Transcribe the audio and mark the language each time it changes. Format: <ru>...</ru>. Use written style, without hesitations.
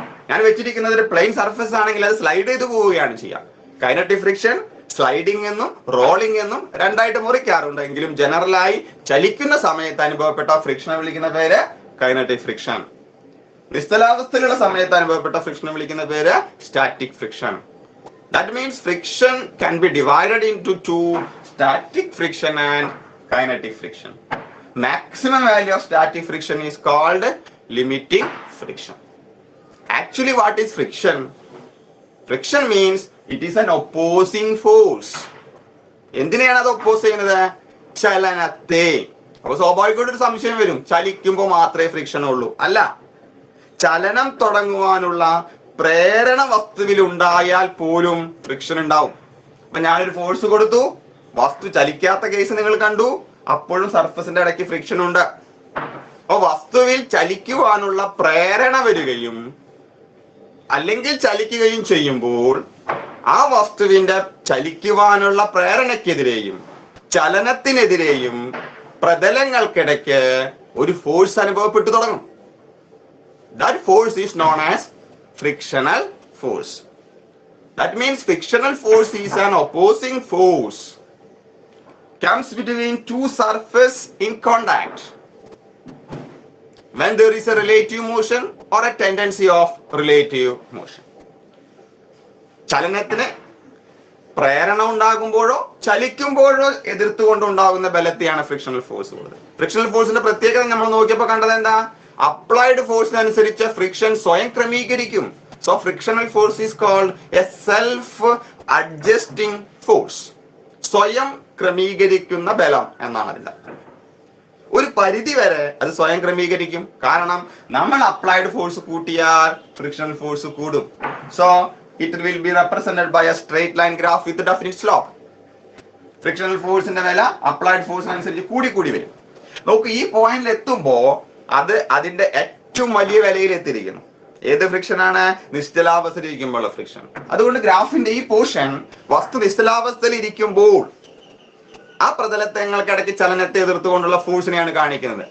<ml>ഞാൻ വെച്ചിരിക്കുന്നത് ഒരു പ്ലെയിൻ സർഫസ് ആണെങ്കിൽ അത് സ്ലൈഡ് ചെയ്ത് പോവുകയാണ് ചെയ്യുക. കൈനറ്റിക് ഫ്രിക്ഷൻ സ്ലൈഡിംഗ് എന്നും റോളിംഗ് എന്നും രണ്ടായിട്ട് മുറിക്കാറുണ്ടെങ്കിലും ജനറലായി ചലിക്കുന്ന സമയത്ത് അനുഭവപ്പെട്ട ഫ്രിക്ഷനെ വിളിക്കുന്ന പേര് കൈനറ്റിക് ഫ്രിക്ഷൻ. നിശ്ചലാവസ്ഥയിലുള്ള സമയത്ത് അനുഭവപ്പെട്ട ഫ്രിക്ഷനെ വിളിക്കുന്ന പേര് static friction.</ml> <en>That means friction can be divided into two: static friction and kinetic friction. Maximum value of static friction is called limiting friction. Actually, what is friction? Friction means it is an opposing force.</en> <ml>എന്തിനെയാണ് അത് oppose ചെയ്യുന്നത്? ചലനത്തെ. അപ്പൊ സ്വാഭാവികമായിട്ട് ഒരു സംശയം വരും, ചലിക്കുമ്പോൾ മാത്രമേ ഫ്രിക്ഷൻ ഉള്ളൂ. അല്ല, ചലനം തുടങ്ങുവാനുള്ള പ്രേരണ വസ്തുവിൽ ഉണ്ടായാൽ പോലും ഫ്രിക്ഷൻ ഉണ്ടാവും. അപ്പൊ ഞാനൊരു ഫോഴ്സ് കൊടുത്തു, വസ്തു ചലിക്കാത്ത കേസ് നിങ്ങൾ കണ്ടു, അപ്പോഴും സർഫസിന്റെ ഇടയ്ക്ക് ഫ്രിക്ഷൻ ഉണ്ട്. അപ്പൊ വസ്തുവിൽ ചലിക്കുവാനുള്ള പ്രേരണ വരികയും അല്ലെങ്കിൽ ചലിക്കുകയും ചെയ്യുമ്പോൾ ആ വസ്തുവിന്റെ ചലിക്കുവാനുള്ള പ്രേരണയ്ക്കെതിരെയും ചലനത്തിനെതിരെയും പ്രതലങ്ങൾക്കിടയ്ക്ക് ഒരു ഫോഴ്സ് അനുഭവപ്പെട്ടു തുടങ്ങും.</ml> <en>That force is known as frictional force. That means frictional force is an opposing force comes between two surfaces in contact when there is a relative motion or a tendency of relative motion.</en> <ml>ചലനത്തിന് പ്രേരണ ഉണ്ടാകുമ്പോഴോ ചലിക്കുമ്പോഴോ എതിർത്തുകൊണ്ടുണ്ടാകുന്ന ബലത്തെയാണ് frictional force ഉള്ളത്. Frictional ഫോഴ്സിന്റെ പ്രത്യേകത നമ്മൾ നോക്കിയപ്പോൾ കണ്ടത് എന്താ? Applied ഫോഴ്സിനനുസരിച്ച് friction സ്വയം ക്രമീകരിക്കും.</ml> <en>So frictional force is called a self adjusting force.</en> <ml>സ്വയം ക്രമീകരിക്കുന്ന ബലം എന്നാണ് അതിന്റെ. ഒരു പരിധി വരെ അത് സ്വയം ക്രമീകരിക്കും. കാരണം നമ്മൾ അപ്ലൈഡ് ഫോഴ്സ് കൂട്ടിയാൽ ഫ്രിക്ഷണൽ ഫോഴ്സ് കൂടും.</ml> <en>So it will be represented by a straight line graph with a definite slope.</en> <ml>Frictional force ന്റെ വില അപ്ലൈഡ് ഫോഴ്സിന് അനുസരിച്ച് കൂടി വരും. നോക്കൂ, ഈ പോയിന്റിൽ എത്തുമ്പോൾ അത് അതിന്റെ ഏറ്റവും വലിയ വിലയിൽ എത്തിയിരിക്കുന്നു. ഏത് ഫ്രിക്ഷൻ ആണ്? നിശ്ചലാവസ്ഥയിൽ ഇരിക്കുമ്പോഴുള്ള ഫ്രിക്ഷൻ. അതുകൊണ്ട് ഗ്രാഫിന്റെ ഈ പോർഷൻ വസ്തു നിശ്ചലാവസ്ഥയിൽ ഇരിക്കുമ്പോൾ ആ പ്രതലങ്ങൾക്കിടയ്ക്ക് ചലനത്തെ എതിർത്തുകൊണ്ടുള്ള ഫോഴ്സിനെയാണ് കാണിക്കുന്നത്.</ml>